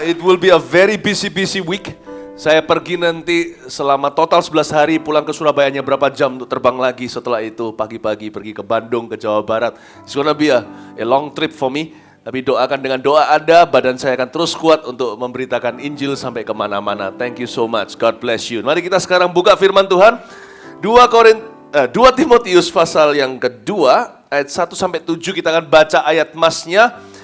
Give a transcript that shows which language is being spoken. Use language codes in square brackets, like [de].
[en] It will be a very busy week. [id] Saya pergi nanti selama total 11 hari, pulang ke Surabaya hanya berapa jam untuk terbang lagi. Setelah itu pagi-pagi pergi ke Bandung, ke Jawa Barat. [en] It's gonna be a long trip for me. [id] Tapi doakan, dengan doa ada, badan saya akan terus kuat untuk memberitakan Injil sampai kemana-mana. [en] Thank you so much. God bless you. [id] Mari kita sekarang buka firman Tuhan. 2 Timotius pasal yang kedua, ayat 1-7 kita akan baca ayat masnya.